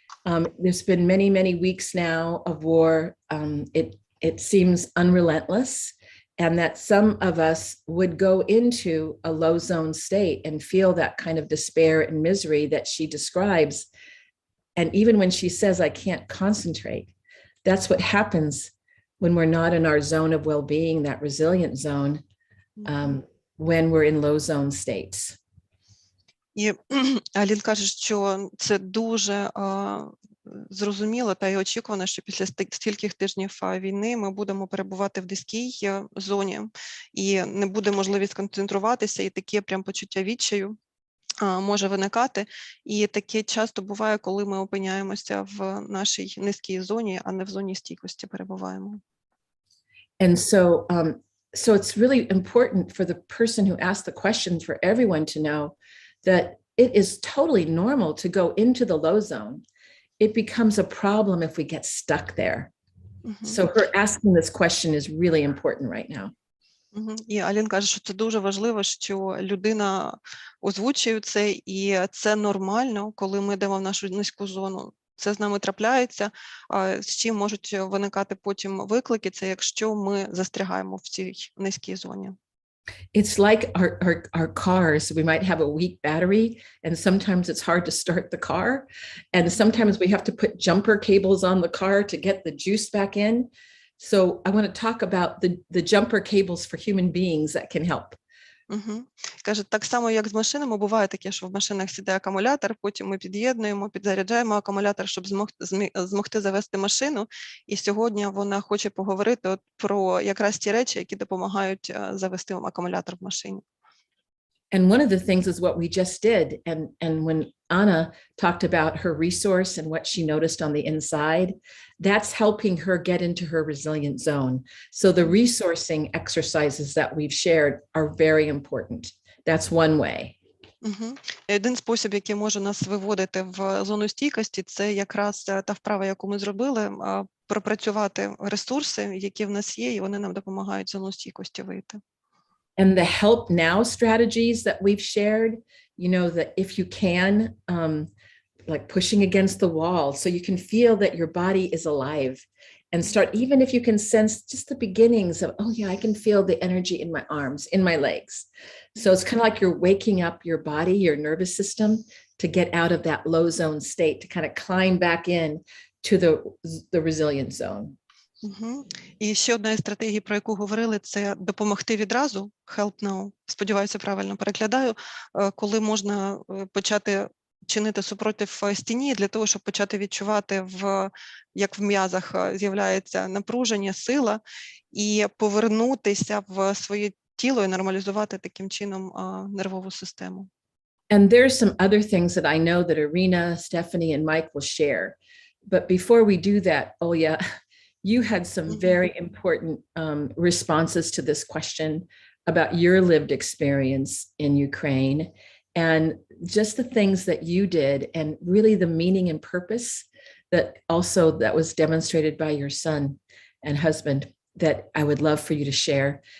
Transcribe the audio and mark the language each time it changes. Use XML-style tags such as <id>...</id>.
<en>There's been many, many weeks now of war. It seems unrelentless, and that some of us would go into a low zone state and feel that kind of despair and misery that she describes. And even when she says, I can't concentrate, that's what happens when we're not in our zone of well-being, that resilient zone, when we're in low zone states.</en> <uk>І Алін каже, що це дуже зрозуміло та й очікувано, що після стількох тижнів війни ми будемо перебувати в низькій зоні, і не буде можливість сконцентруватися, і таке прям почуття відчаю може виникати. І таке часто буває, коли ми опиняємося в нашій низькій зоні, а не в зоні стійкості перебуваємо.</uk> <en>And so it's really important for the person who asked the questions, for everyone to know that it is totally normal to go into the low zone. It becomes a problem if we get stuck there. So her asking this question is really important right now.</en> <uk>І Алін каже, що це дуже важливо, що людина озвучує це, і це нормально, коли ми йдемо в нашу низьку зону. Це з нами трапляється, з чим можуть виникати потім виклики, це якщо ми застрягаємо в цій низькій зоні.</uk> <en>It's like our cars. We might have a weak battery, and sometimes it's hard to start the car. And sometimes we have to put jumper cables on the car to get the juice back in. So I want to talk about the jumper cables for human beings that can help.</en> <uk>Каже, так само, як з машинами, буває таке, що в машинах сідає акумулятор, потім ми під'єднуємо, підзаряджаємо акумулятор, щоб змогти завести машину. І сьогодні вона хоче поговорити про якраз ті речі, які допомагають завести акумулятор в машині.</uk> <en>And one of the things is what we just did. And when Anna talked about her resource and what she noticed on the inside, that's helping her get into her resilient zone. So the resourcing exercises that we've shared are very important. That's one way.</en> <uk>Один спосіб, який може нас виводити в зону стійкості, це якраз та вправа, яку ми зробили, пропрацювати ресурси, які в нас є, і вони нам допомагають в зону стійкості вийти.</uk> <en>And the help now strategies that we've shared, that if you can, like pushing against the wall, so you can feel that your body is alive, and start, even if you can sense just the beginnings of, oh yeah, I can feel the energy in my arms, in my legs. So it's kind of like you're waking up your body, your nervous system, to get out of that low zone state, to kind of climb back in to the resilient zone.</en> <uk>І ще одна із стратегій, про яку говорили, це допомогти відразу,</uk> <en>help now,</en> <uk>сподіваюся, правильно перекладаю, коли можна почати чинити супротив стіні для того, щоб почати відчувати, як в м'язах з'являється напруження, сила, і повернутися в своє тіло і нормалізувати таким чином нервову систему.</uk> <en>And there's some other things that I know that Irina, Stephanie, and Mike will share. But before we do that, Olya, you had some very important responses to this question about your lived experience in Ukraine, and just the things that you did, and really the meaning and purpose that was demonstrated by your son and husband, that I would love for you to share.</en>